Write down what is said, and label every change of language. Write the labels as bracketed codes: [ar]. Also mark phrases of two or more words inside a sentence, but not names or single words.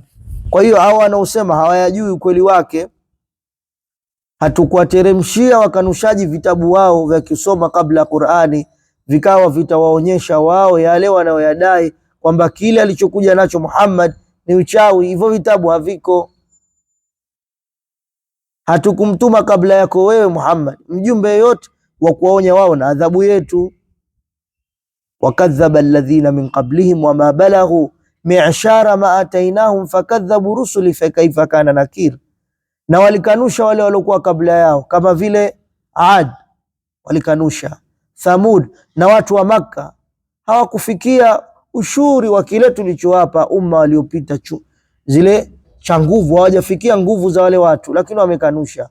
[sw] Kwa hiyo hawa wanaosema hawayajui ukweli wake, hatukuwateremshia wakanushaji vitabu wao vya kusoma kabla ya Qur'ani, vikawa vitawaonyesha wao yale wanayoyadai kwamba kile alichokuja nacho Muhammad ni uchawi. Hivyo vitabu haviko. Hatukumtuma kabla yako wewe Muhammad mjumbe yote wa kuwaonya wao na adhabu yetu. [ar] و كذب الذين من قبلهم و ما بلغوا معشار ما آتيناهم فكذبوا رسلي فكيف كان نكير, [sw] na walikanusha wale waliokuwa kabla yao kama vile Ad walikanusha, Thamud na watu wa Makka hawakufikia ushuri wa kile tulichowapa umma waliopita zile cha nguvu, hawajafikia nguvu za wale watu, lakini wamekanusha.